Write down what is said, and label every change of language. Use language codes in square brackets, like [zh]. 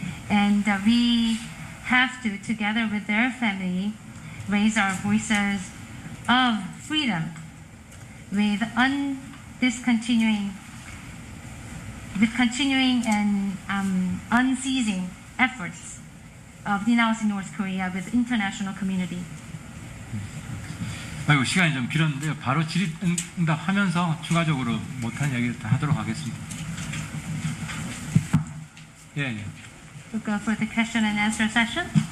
[en] And we have to, together with their family, raise our voices of freedom with continuing and unceasing efforts of denouncing North Korea with international community. [ko] 아이고 시간이 좀 길었는데요. 바로 질의응답하면서 추가적으로 못한 이야기를 다 하도록 하겠습니다. 예. [en] We'll go for the question and answer session.